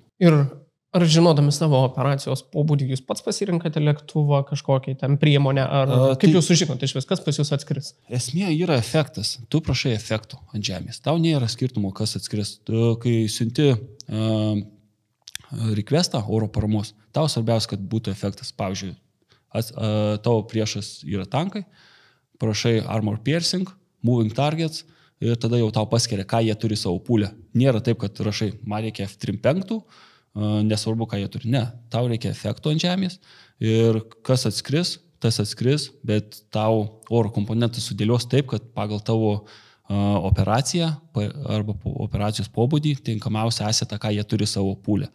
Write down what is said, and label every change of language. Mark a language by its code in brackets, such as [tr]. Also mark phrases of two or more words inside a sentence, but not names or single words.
[lt] Ir ar žinodami savo operacijos pobūdį, jūs pats pasirinkate lėktuvą, kažkokią ten priemonę, ar kaip jūs sužinote iš viskas pas jūs atskris? Esmė yra efektas. Tu prašai efektų ant žemės. Tau nėra skirtumo, kas atskris. Tu, kai siunti requestą oro paramos, tau svarbiausia, kad būtų efektas. Pavyzdžiui, tavo priešas yra tankai, prašai [en] armor piercing, moving targets [lt] ir tada jau tau paskiria, ką jie turi savo pūlę. Nėra taip, kad rašai, man reikia F-35, nesvarbu, ką jie turi. Ne, tau reikia efekto ant žemės ir kas atskris, tas atskris, bet tau oro komponentas sudėlios taip, kad pagal tavo operaciją arba operacijos pobūdį tinkamiausia asetą, ką jie turi savo pūlę.